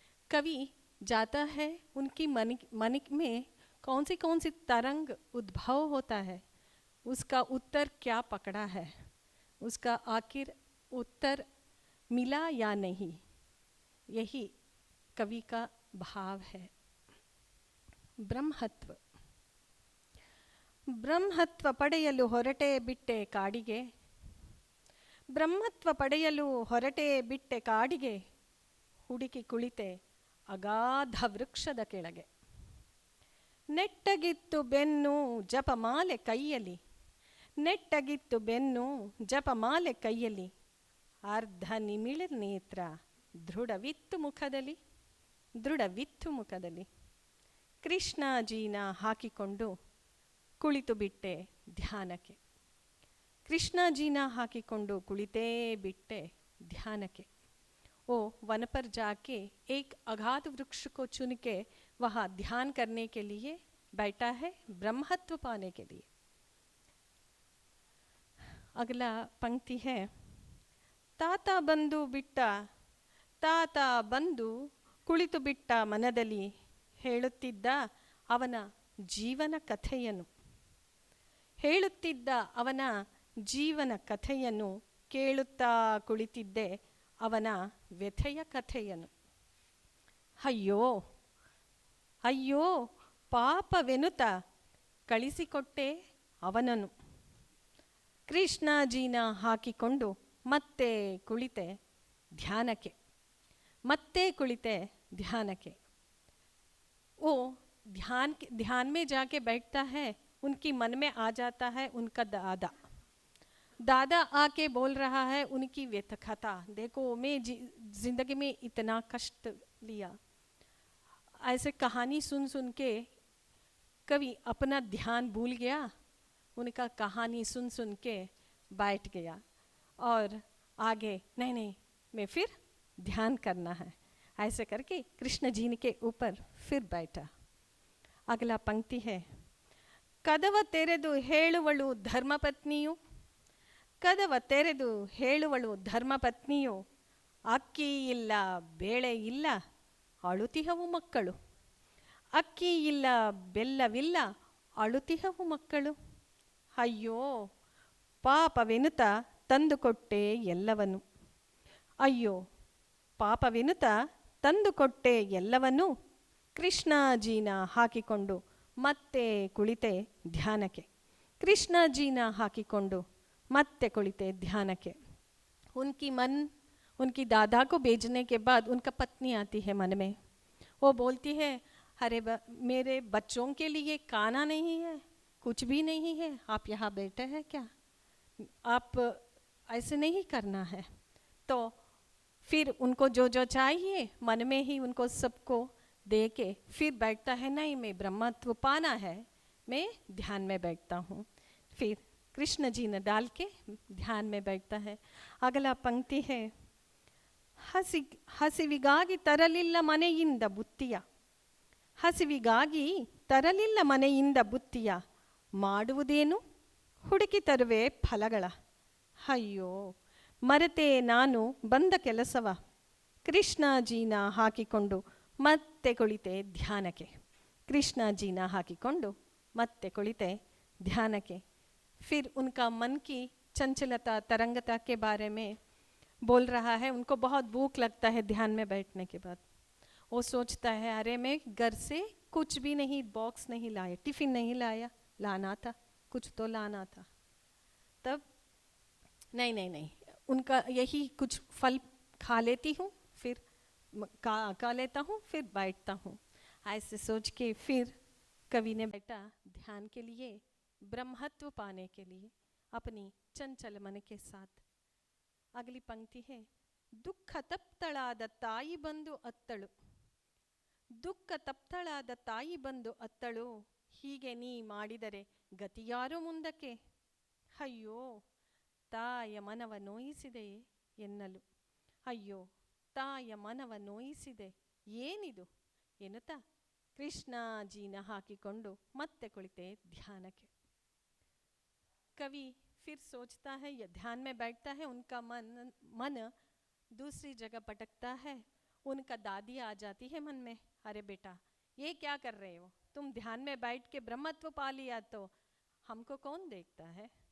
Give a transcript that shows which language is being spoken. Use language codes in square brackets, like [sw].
[hi] कवि जाता है, उनकी मन में कौन सी तरंग उद्भव होता है, उसका उत्तर क्या पकड़ा है, उसका आखिर उत्तर मिला या नहीं, यही कवि का भाव है। [kn] ಬ್ರಹ್ಮತ್ವ ಬ್ರಹ್ಮತ್ವ ಪಡೆಯಲು ಹೊರಟೆ ಬಿಟ್ಟೆ ಕಾಡಿಗೆ, ಬ್ರಹ್ಮತ್ವ ಪಡೆಯಲು ಹೊರಟೆ ಬಿಟ್ಟೆ ಕಾಡಿಗೆ, ಹುಡುಕಿ ಕುಳಿತೆ ಅಗಾಧ ವೃಕ್ಷದ ಕೆಳಗೆ. ನೆಟ್ಟಗಿತ್ತು ಬೆನ್ನು ಜಪಮಾಲೆ ಕೈಯಲ್ಲಿ, ನೆಟ್ಟಗಿತ್ತು ಬೆನ್ನು ಜಪಮಾಲೆ ಕೈಯಲ್ಲಿ, ಅರ್ಧ ನಿಮಿಳ ನೇತ್ರ ದೃಢವಿತ್ತು ಮುಖದಲ್ಲಿ, ದೃಢವಿತ್ತು ಮುಖದಲ್ಲಿ. ಕೃಷ್ಣಾಜೀನ ಹಾಕಿಕೊಂಡು ಕುಳಿತು ಬಿಟ್ಟೆ ಧ್ಯಾನಕ್ಕೆ, ಕೃಷ್ಣಾಜೀನ ಹಾಕಿಕೊಂಡು ಕುಳಿತೇ ಬಿಟ್ಟೆ ध्यानके. [hi] वो वन पर जाके एक अगाध वृक्ष को चुन के वहाँ ध्यान करने के लिए बैठा है, ब्रह्मत्व पाने के लिए. अगला पंक्ति है, [kn] ताता बंधु बिट्ಟ, ತಾತ ಬಂದು ಕುಳಿತು ಬಿಟ್ಟ ಮನದಲ್ಲಿ, ಹೇಳುತ್ತಿದ್ದ ಅವನ ಜೀವನ ಕಥೆಯನ್ನು, ಹೇಳುತ್ತಿದ್ದ ಅವನ ಜೀವನ ಕಥೆಯನ್ನು ಕೇಳುತ್ತಾ ಕುಳಿತಿದ್ದೆ ಅವನ ವ್ಯಥೆಯ ಕಥೆಯನ್ನು. ಅಯ್ಯೋ ಅಯ್ಯೋ ಪಾಪವೆನುತ ಕಳಿಸಿಕೊಟ್ಟೆ ಅವನನ್ನು, ಕೃಷ್ಣಾಜೀನ ಹಾಕಿಕೊಂಡು ಮತ್ತೆ ಕುಳಿತೆ ध्यानके, ಮತ್ತೆ ಕುಳಿತೆ ध्यानके. [hi] वो ध्यान में जाके बैठता है, उनकी मन में आ जाता है उनका दादा. दादा आके बोल रहा है उनकी व्यथकथा, देखो मैं जिंदगी में इतना कष्ट लिया. ऐसे कहानी सुन सुन के कवि अपना ध्यान भूल गया, उनका कहानी सुन सुन के बैठ गया और आगे नहीं नहीं मैं फिर ध्यान करना है, ऐसे करके कृष्ण जी के ऊपर फिर बैठा. अगला पंक्ति है, [kn] ಕದವ ತೆರೆದು ಹೇಳುವಳು ಧರ್ಮಪತ್ನಿಯು, ಕದವ ತೆರೆದು ಹೇಳುವಳು ಧರ್ಮಪತ್ನಿಯು, ಅಕ್ಕಿ ಇಲ್ಲ ಬೇಳೆ ಇಲ್ಲ ಅಳುತಿಹವು ಮಕ್ಕಳು, ಅಕ್ಕಿ ಇಲ್ಲ ಬೆಲ್ಲವಿಲ್ಲ ಅಳುತಿಹವು ಮಕ್ಕಳು. ಅಯ್ಯೋ ಪಾಪವೆನುತ ತಂದುಕೊಟ್ಟೆ ಎಲ್ಲವನು, ಅಯ್ಯೋ ಪಾಪವೆನುತ ತಂದುಕೊಟ್ಟೆ ಎಲ್ಲವನ್ನೂ, ಕೃಷ್ಣಾಜೀನ ಹಾಕಿಕೊಂಡು ಮತ್ತೆ ಕುಳಿತೆ ध्यानके, कृष्णाजीನ ಹಾಕಿಕೊಂಡು ಮತ್ತೆ ಕುಳಿತೆ ध्यानके. [hi] उनकी मन उनकी दादा को भेजने के बाद उनका पत्नी आती है मन में, वो बोलती है अरे मेरे बच्चों के लिए खाना नहीं है, कुछ भी नहीं है, आप यहाँ बैठे हैं क्या? आप ऐसे नहीं करना है। तो फिर उनको जो जो चाहिए मन में ही उनको सबको दे के फिर बैठता है, नहीं मैं ब्रह्मत्व पाना है, मैं ध्यान में बैठता हूँ। फिर कृष्ण जी ने डाल के ध्यान में बैठता है। अगला पंक्ति है, [kn] ಹಸಿವಿಗಾಗಿ ತರಲಿಲ್ಲ ಮನೆಯಿಂದ ಬುತ್ತಿಯ, ಹಸಿವಿಗಾಗಿ ತರಲಿಲ್ಲ ಮನೆಯಿಂದ ಬುತ್ತಿಯ, ಮಾಡುವುದೇನು ಹುಡುಕಿ ತರುವೆ ಫಲಗಳ. ಅಯ್ಯೋ ಮರೆತೆ ನಾನು ಬಂದ ಕೆಲಸವ, ಕೃಷ್ಣಜೀನ ಹಾಕಿಕೊಂಡು ಮತ್ತೆ ಕುಳಿತೆ ಧ್ಯಾನಕ್ಕೆ. ಕೃಷ್ಣಜೀನ ಹಾಕಿಕೊಂಡು ಮತ್ತೆ ಕುಳಿತೆ ध्यानके. [hi] फिर उनका मन की चंचलता तरंगता के बारे में बोल रहा है. उनको बहुत भूख लगता है ध्यान में बैठने के बाद. वो सोचता है अरे मैं घर से कुछ भी नहीं, बॉक्स नहीं लाया, टिफ़िन नहीं लाया, लाना था, कुछ तो लाना था. तब नहीं नहीं नहीं, उनका यही कुछ फल खा लेती हूँ, फिर खा लेता हूँ, फिर बैठता हूँ. ऐसे सोच के फिर कवि ने बैठा ध्यान के लिए, ब्रह्मत्व पाने के लिए अपनी चंचल मन के साथ. अगली पंक्ति है, [kn] दुख तप्तಳಾದ ತಾಯಿ ಬಂದು ಅತ್ತಳು, ದುಃಖ ತಪ್ತಳಾದ ತಾಯಿ ಬಂದು ಅತ್ತಳು, ಹೀಗೆ ನೀ ಮಾಡಿದರೆ ಗತಿಯಾರು ಮುಂದಕ್ಕೆ. ಅಯ್ಯೋ ತಾಯ ಮನವ ನೋಯಿಸಿದೆಯೇ ಎನ್ನಲು, ಅಯ್ಯೋ ತಾಯ ಮನವ ನೋಯಿಸಿದೆ ಏನಿದು ಎನ್ನುತ್ತಾ ಕೃಷ್ಣಜೀನ ಹಾಕಿಕೊಂಡು ಮತ್ತೆ ಕುಳಿತೆ ಧ್ಯಾನಕ್ಕೆ. [hi] कवि फिर सोचता है या ध्यान में बैठता है, उनका मन दूसरी जगह भटकता है. उनका दादी आ जाती है मन में, अरे बेटा ये क्या कर रहे हो, तुम ध्यान में बैठ के ब्रह्मत्व पा लिया तो हमको कौन देखता है.